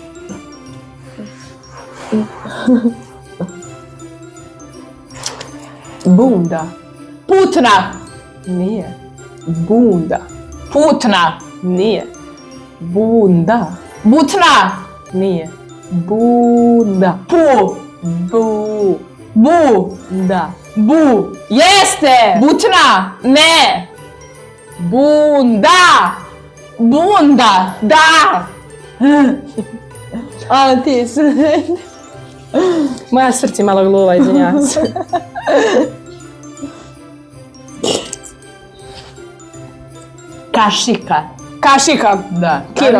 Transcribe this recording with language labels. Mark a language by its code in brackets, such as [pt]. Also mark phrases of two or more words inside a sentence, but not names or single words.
[sr] Bunda. Putna. Nije. Bunda. Putna. Nije. Bunda. Butna. Nije. Bunda. Pu. Bu. Bu. Da. Bu. Jeste! Butna. Ne! Bunda. Bunda. Da! A ti su... Moja srce malo gluva, izvinjavam se. Kašika. Kašika. Da. Kidam.